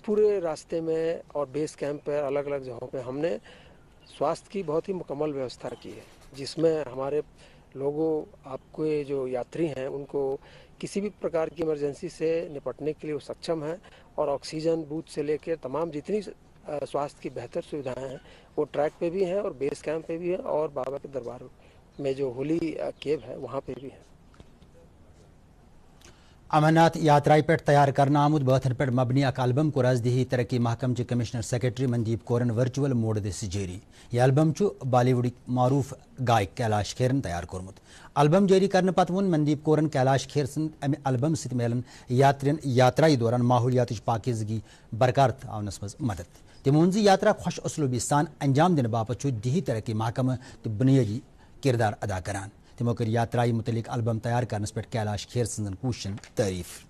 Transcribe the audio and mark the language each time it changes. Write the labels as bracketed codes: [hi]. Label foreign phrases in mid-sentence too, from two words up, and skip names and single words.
[ur] پورے راستے میں اور [en] base camp [ur] پہ الگ الگ جگہوں پہ ہم نے سواستھ کی بہت ہی مکمل ویوستھا کی ہے جس میں ہمارے لوگوں آپ کے جو یاتری ہیں ان کو کسی بھی پرکار کی ایمرجنسی سے نپٹنے کے لیے وہ سکچم ہیں اور [en] oxygen booth [ur] سے لے کے تمام جتنی سواستھ کی بہتر سویدھائیں ہیں وہ ٹریک پہ بھی ہیں اور بیس کیمپ پہ بھی ہیں اور بابا کے دربار میں جو [en] holy cave [ur] ہے وہاں پہ بھی ہیں. [ks] امرناتھ یاترائی پہ تیار کرنا آمد باتن پہ مبنی اک البم کو دیہی ترقی محکمہ چہ کمشنر سیکرٹری مندیپ کورن ورچوئل موڈ دس جاری. یہ البم بالی ووڈ معروف گائک کیلاش کھیرن تیار کورمت. البم جاری کرنے پتہ وون مندیپ کورن کیلاش کھیر سند امہ البم ست ملن یاترین یاترائی دوران ماحولیات پاکیزگی برقرار تھونس مز مدد. تمو وون یاترا خوش اسلوبی سان انجام دن باپت دیہی ترقی محکمہ تو بنیادی کردار ادا کران. تمو کر یاترائی متعلق البم تیار کرنس پہ کیلاش کھیر سندن کوششن تعریف.